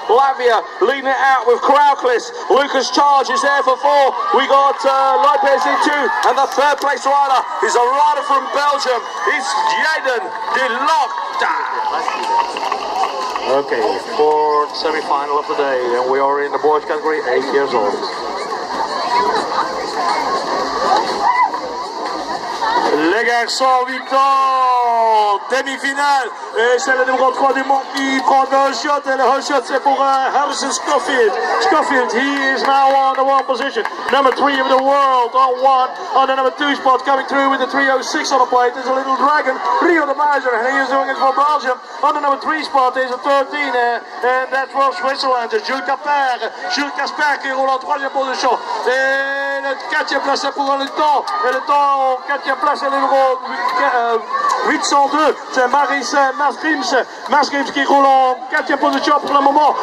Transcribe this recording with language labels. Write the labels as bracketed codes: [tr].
[en] Latvia leading it out with Krauklis. Lucas Charge is there for 4. We got Lopez in 2, and the 3rd place rider is a rider from Belgium. It's Yaden Delok. Okay, 4th semi-final of the day, and we are in the boys category, 8 years old. [fr] Les garçons, 8 ans, demi-finale, et c'est le numéro 3 du monde qui prend le whole shot, et le whole shot c'est pour Harrison Schofield. [en] Schofield, he is now on the 1 position, number 3 of the world on 1, on the number 2 spot, coming through with the 306 on the plate, there's a little dragon, Rio de Meijer, and he is doing it for Belgium. On the number 3 spot is a 13, and that's from Switzerland, [fr] Jules Casper qui roule en 3e position, et le 4e place c'est pour le temps, et le temps en 4e place c'est le numéro 802, c'est Maskrims qui roule en 4e position pour le moment.